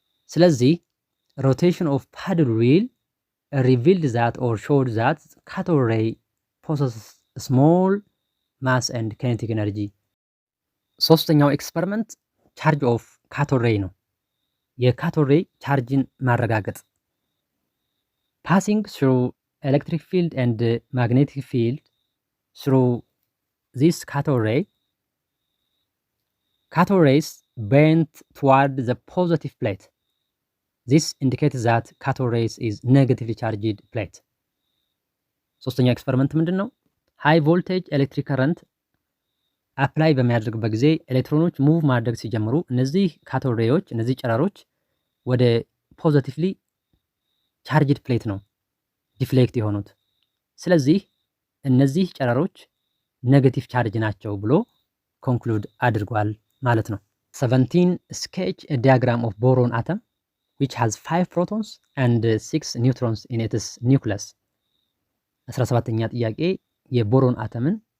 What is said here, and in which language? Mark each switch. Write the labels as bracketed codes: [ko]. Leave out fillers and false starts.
[en] ስለዚህ ሮቴሽን ኦፍ ፓድል ዊል revealed that or showed that cathode ray possesses small mass and kinetic energy። [am] ሶስተኛው ኤክስፐሪመንት ቻርጅ ኦፍ ካቶድ ሬይ ነው። የካቶድ ሬይ ቻርጅን ማረጋገጥ [en] passing through electric field and magnetic field through this cathode rays bent toward the positive plate. This indicates that cathode rays is negatively charged plate። [am] ሶስተኛው ኤክስፐሪመንት ምንድነው? ሃይ ቮልቴጅ ኤሌክትሪክ ከረንት አፕላይ በሚያደርግበት ጊዜ ኤሌክትሮኖች ሙቭ ማድረግ ሲጀምሩ እነዚህ ካቶድ ሬዮች እነዚህ ጨረሮች ወደ ፖዚቲቭሊ ቻርጅድ ፕሌት ነው ዲፍሌክት የሆኑት። ስለዚህ እነዚህ ጨረሮች ኔጌቲቭ ቻርጅ ናቸው ብሎ ኮንክሉድ አድርጓል ማለት ነው። [en] 17 sketch a diagram of boron atom which has 5 protons and 6 neutrons in its nucleus። [am] 17ኛ ጥያቄ የቦሮን አተምን